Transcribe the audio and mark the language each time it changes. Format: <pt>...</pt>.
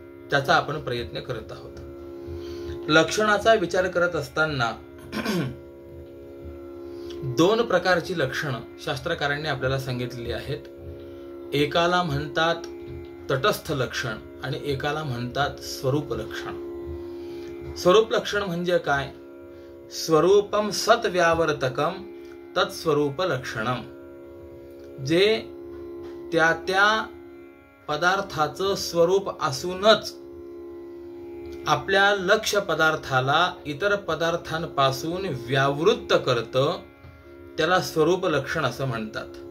<mr>त्याचा आपण प्रयत्न करत आहोत। लक्षणाचा विचार करत असताना दोन प्रकारची लक्षणं शास्त्रकारांनी आपल्याला सांगितलेली आहेत। एकाला म्हणतात तटस्थ लक्षण आणि एकाला म्हणतात स्वरूप लक्षण. स्वरूप लक्षण म्हणजे काय?</mr> <sa>स्वरूपम सत व्यावर्तकम तत्स्वरूप लक्षणम.</sa> <mr>जे त्या त्या पदार्थाचं स्वरूप असूनच आपल्या लक्ष्य पदार्थाला इतर पदार्थांपासून व्यावृत्त करतं, त्याला स्वरूप लक्षण असं म्हणतात.</mr>